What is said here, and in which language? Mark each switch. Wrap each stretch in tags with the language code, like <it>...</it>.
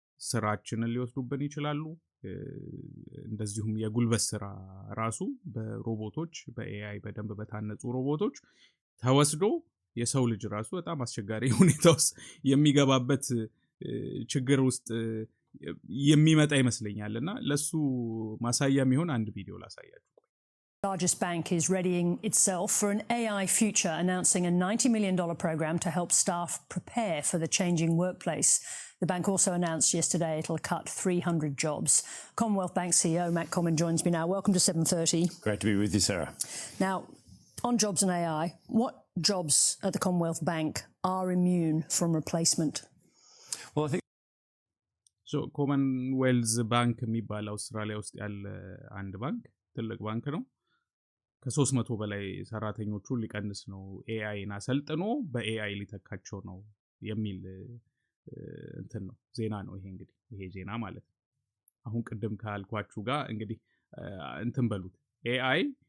<am>ስራችንን ሊወስዱብን ይችላሉ እንደዚሁም የጉልበት ስራ ራሱ በሮቦቶች በኤአይ በደንብ በታነጹ ሮቦቶች ተወስዶ የሰው ልጅ ራሱ በጣም አስቸጋሪ ሁኔታ ውስጥ የሚገባበት ችግር ውስጥ የሚመጣ ይመስለኛልና ለሱ ማሳያ የሚሆን አንድ ቪዲዮ ላሳያችሁ</am> <en>Largest bank is readying itself for an AI future, announcing a $90 million program to help staff prepare for the changing workplace. The bank also announced yesterday it'll cut 300 jobs. Commonwealth Bank CEO Matt Comyn joins me now. Welcome to 7:30. Great to be with you, Sarah. Now, on jobs and AI, what jobs at the Commonwealth Bank are immune from replacement? Well, I think</en> <am>Commonwealth Bank የሚባል አውስትራሊያ ውስጥ ያለ አንድ ባንክ ትልቅ ባንክ ነው ከ300 በላይ ሰራተኞቹን ሊቀንስ ነው ኤአይን አሰልጥኖ በኤአይ ሊተካቸው ነው የሚል እንትን ነው ዜና ነው ይሄ ዜና ማለት ነው አሁን ቅድም ካልኳችሁ ጋር እንግዲህ እንትን በሉት ኤአይ</am>